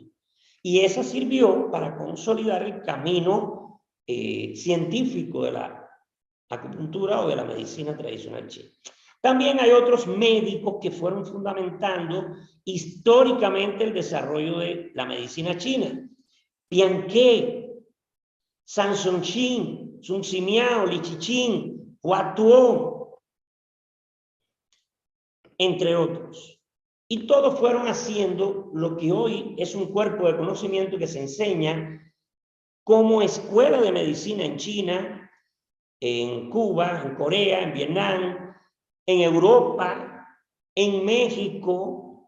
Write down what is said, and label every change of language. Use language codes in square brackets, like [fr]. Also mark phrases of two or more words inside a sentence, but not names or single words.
[es] Y esa sirvió para consolidar el camino científico de la acupuntura o de la medicina tradicional china. También hay otros médicos que fueron fundamentando históricamente el desarrollo de la medicina china. Pian Ke, San Sun Chin, Sun Simiao, Li Chichin, Hua Tuo, entre otros. Y todos fueron haciendo lo que hoy es un cuerpo de conocimiento que se enseña como escuela de medicina en China, en Cuba, en Corea, en Vietnam, en Europa, en México.